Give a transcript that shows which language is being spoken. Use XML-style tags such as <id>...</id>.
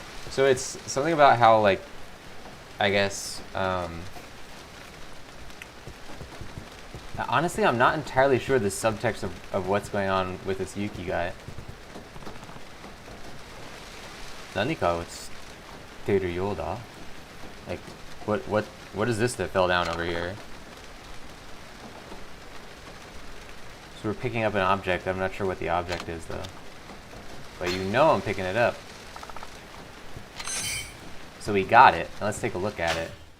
<en>So it's something about how, like, I guess, honestly, I'm not entirely sure the subtext of what's going on with this Yuki guy.</en> <ja>何かをつっているようだ?</ja> <en>Like, what is this that fell down over here? So we're picking up an object. I'm not sure what the object is, though. But you know I'm picking it up. So we got it. Now let's take a look at it.</en>